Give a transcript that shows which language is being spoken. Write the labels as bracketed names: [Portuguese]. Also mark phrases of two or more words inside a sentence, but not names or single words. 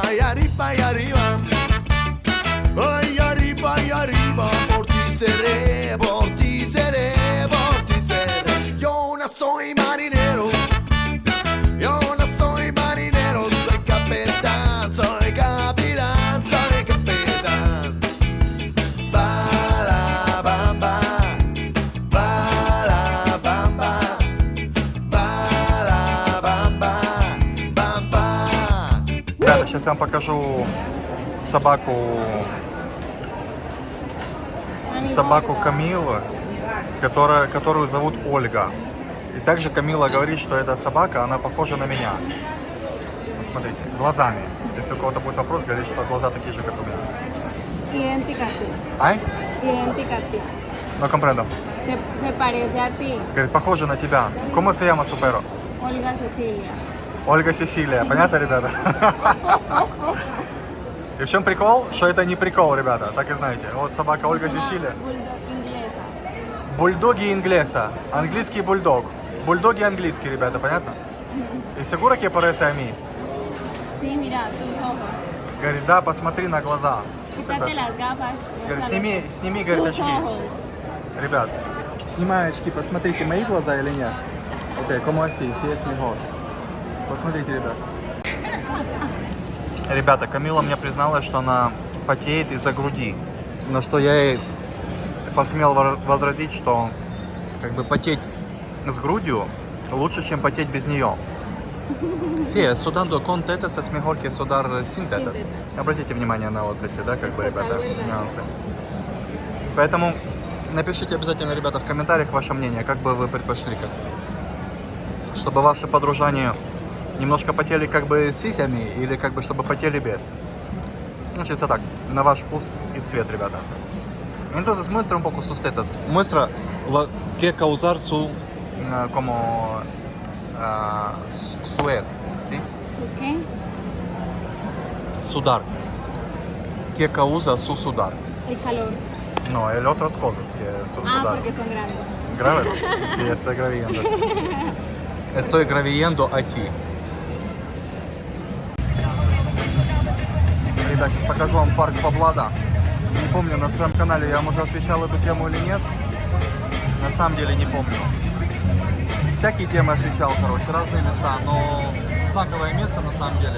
[Spanish] Y arriba, y arriba, por ti seré, por ti seré, por ti seré. Yo no soy marinero, yo no soy marinero, soy capitán, soy capitán, soy capitán. Ba la bamba, ba la bamba, ba la bamba, bamba. [Russian] Ребята, сейчас я вам покажу собаку Камилы, которую зовут Ольга. И также Камила говорит, что эта собака, она похожа на меня. Смотрите, глазами. Если у кого-то будет вопрос, говорит, что глаза такие же, как у меня. [Spanish] Idéntica a ti. Ай? Idéntica a ti. No comprendo. Se parece a ti. [Russian] Говорит, похожа на тебя. [Spanish] ¿Cómo se llama su perro? Olga Cecilia. [Russian] Ольга Сесилия. Понятно, ребята? И в чем прикол? Что это не прикол, ребята. Так и знаете. Вот собака Ольга Сесилия. [Spanish] Bulldog inglesa. Bulldog inglesa. [Russian] Английский бульдог. Бульдоги английские, ребята, понятно? [Spanish] ¿Y seguro que parece a mí? Sí, mira, tus ojos. [Russian] Говорит, да, посмотри на глаза. [Spanish] Quítate las gafas. [Russian] Говорит, сними, говорит, [Spanish] Tus [Russian] очки. [Spanish] ojos. [Russian] Ребят, снимаю очки, посмотрите, мои глаза или нет. Окей, [Spanish] como así, si es mejor. [Russian] Посмотрите, ребят. Ребята, Камила мне призналась, что она потеет из-за груди. На что я ей посмел возразить, что как бы потеть с грудью лучше, чем потеть без нее. [Spanish] Sí, sudando con tetas es mejor que sudar sin tetas. [Russian] Обратите внимание на вот эти, да, как бы, ребята, нюансы. Поэтому напишите обязательно, ребята, в комментариях ваше мнение, как бы вы предпочли, как... чтобы ваши подружане немножко потели как бы с сисями или как бы чтобы потели без. Ну, чисто так, на ваш вкус и цвет, ребята. [Spanish] Entonces muestra un poco sus tetas. Muestra qué causar su como sweat, ¿sí? ¿Su qué? Sudar. ¿Qué causa su sudar? El calor. No, hay otras cosas que su sudar. Porque son grandes. ¿Graves? Sí, estoy graviendo. Estoy graviendo a ti. [Russian] Ребят, сейчас покажу вам парк Павлада. Не помню, на своем канале я вам уже освещал эту тему или нет. На самом деле не помню. Всякие темы освещал, короче, разные места, но знаковое место на самом деле.